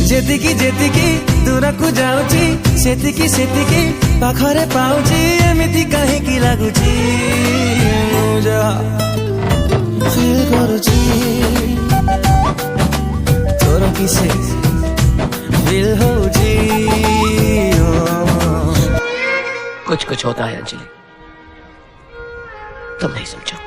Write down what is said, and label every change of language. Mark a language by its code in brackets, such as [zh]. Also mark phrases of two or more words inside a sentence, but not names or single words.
[or] ଯେତିକି ଯେତିକି ଦୂରକୁ ଯାଉଛି ସେତିକି ସେତିକି ପାଖରେ ପାଉଛି ଏମିତି କାହିଁକି ଲାଗୁଛି ମୁଁ ଯାହା ଫିଲ୍ କରୁଛି ତୋର କିସେ ଫିଲ୍ ହଉଛି [hi] कुछ कुछ होता है अंजलि, तुम नहीं समझोगे।